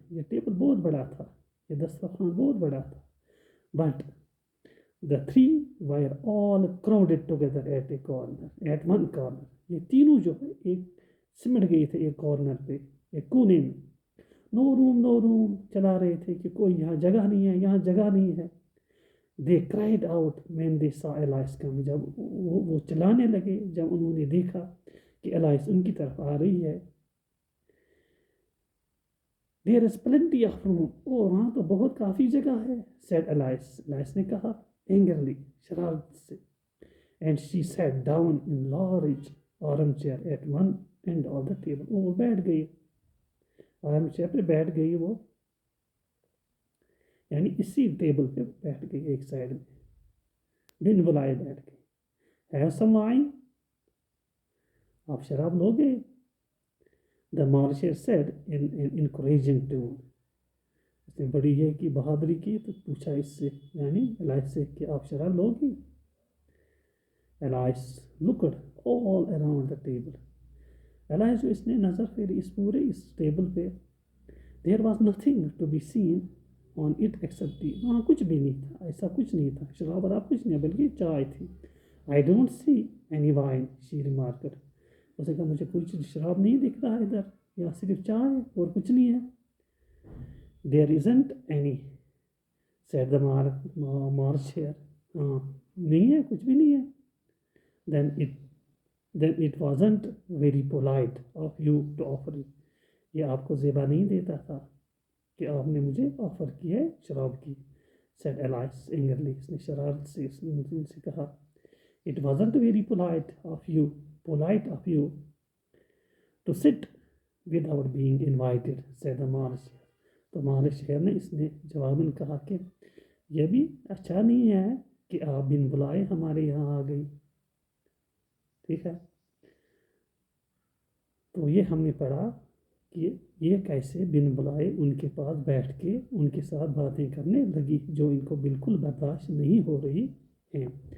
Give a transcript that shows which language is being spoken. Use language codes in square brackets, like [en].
[ur] یہ ٹیبل بہت بڑا تھا، یہ دسترخوان بہت بڑا تھا. [en] But the three were all crowded together at one corner. [ur] یہ تینوں جو ہے ایک سمٹ گئے تھے ایک کارنر پہ، ایک کونے میں. نو روم چلا رہے تھے کہ کوئی یہاں جگہ نہیں ہے، یہاں جگہ نہیں ہے. [en] They cried out when they saw Alice come. [ur] جب وہ چلانے لگے جب انہوں نے دیکھا کہ Alice ان کی طرف آ رہی ہے. [en] There is plenty of room. [ur] وہاں تو بہت کافی جگہ ہے, [en] said Alice. [ur] Alice نے کہا [en] angrily, [ur] شرارت سے. [en] And she sat down in large armchair at one end of the table. [ur] وہ بیٹھ گئی, آرم چیئر پہ بیٹھ گئی وہ, یعنی اسی ٹیبل پہ بیٹھ گئی ایک سائڈ میں, بن بلائے بیٹھ گئی. [en] Have some wine? [ur] آپ شراب لو گے؟ [en] The marshal said in an encouraging tone. [ur] اس نے بڑی یہ کی بہادری کی تو پوچھا اس سے, یعنی Alice سے, کہ آپ شراب لو گی؟ [en] Alice looked all around the table. [ur] Alice جو اس نے نظر پھیری اس پورے اس ٹیبل پہ. [en] There was nothing to be seen on it except tea. [ur] وہاں کچھ بھی نہیں تھا, ایسا کچھ نہیں تھا, شراب وراب کچھ نہیں, بلکہ چائے تھی. [en] I don't see any wine, she remarked. [ur] اس نے کہا مجھے کچھ شراب نہیں دکھ رہا ادھر, یا صرف چائے اور کچھ نہیں ہے. [en] There isn't any, said the marshal. [ur] ہاں نہیں ہے, کچھ بھی نہیں ہے. [en] Then it wasn't very polite of you to offer it. [ur] یہ آپ کو زیبا نہیں دیتا تھا کہ آپ نے مجھے آفر کی ہے شراب کی, [en] said Alice angrily. [ur] اس نے شرارت سے اس سے کہا. [en] It wasn't very polite of you to sit without being invited, said the marshal. [ur] تو مارشال نے اس نے جواباً کہا کہ یہ بھی اچھا نہیں ہے کہ آپ بن بلائے ہمارے یہاں آ گئی. ٹھیک ہے, تو یہ ہم نے پڑھا کہ یہ کیسے بن بلائے ان کے پاس بیٹھ کے ان کے ساتھ باتیں کرنے لگی جو ان کو بالکل برداشت نہیں ہو رہی ہیں.